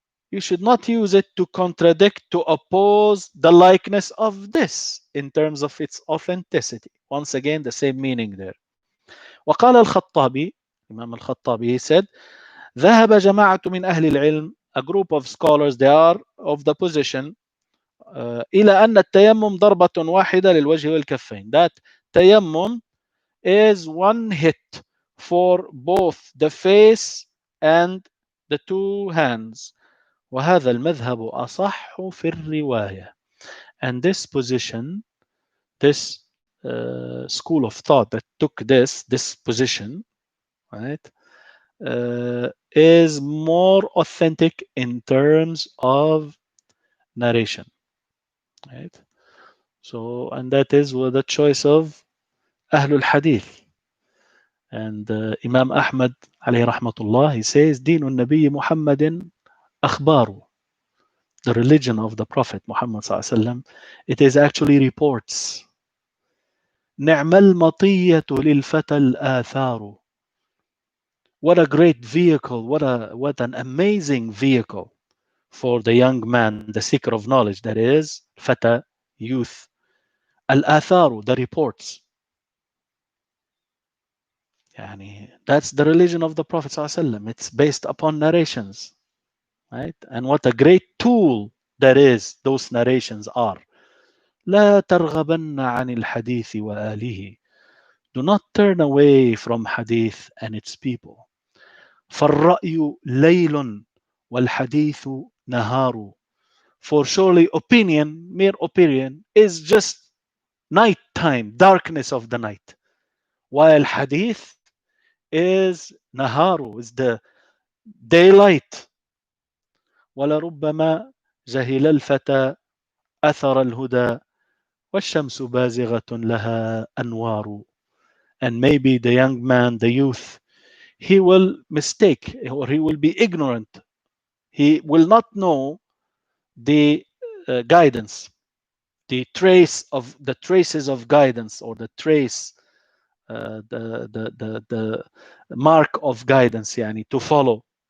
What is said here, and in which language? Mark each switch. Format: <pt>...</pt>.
<en>You should not use it to contradict, to oppose the likeness of this in terms of its authenticity. Once again, the same meaning there.</en> <ar>وقال الخطابي,</ar> <en>Imam al-Khattabi, he said,</en> <ar>ذهب جماعة من أهل العلم,</ar> <en>a group of scholars, they are of the position,</en> <ar>إلى أن التيمم ضربة واحدة للوجه والكفين.</ar> <en>That tayammum is one hit for both the face and the two hands.</en> <ar>وهذا المذهب أصح في الرواية.</ar> <en>And this position, this school of thought that took this position, right, is more authentic in terms of narration, right? So, and that is with the choice of Ahlul Hadith. And Imam Ahmad alayhi rahmatullah, he says,</en> <ar>دين النبي محمد أخبار.</ar> <en>The religion of the Prophet Muhammad sallallahu alaihi wasallam, it is actually reports.</en> <ar>نعم المطية للفتى الآثار.</ar> <en>What a great vehicle, what an amazing vehicle for the young man, the seeker of knowledge, that is fata, youth. Al-atharu, the reports. Yani, that's the religion of the Prophet sallallahu alaihi wasallam. It's based upon narrations, right? And what a great tool that is, those narrations are.</en> <ar>لا ترغبن عن الحديث وآله.</ar> <en>Do not turn away from hadith and its people.</en> <ar>فالرأي ليل والحديث نهار.</ar> <en>For surely opinion, mere opinion, is just night time, darkness of the night. While hadith is naharu, is the daylight.</en> <ar>ولربما جهل الفتى أثر الهدى والشمس بازغة لها أنوار.</ar> <en>And maybe the young man, the youth, he will mistake or he will be ignorant. He will not know the guidance, the traces of guidance, or the trace, the mark of guidance, yani, to follow.</en>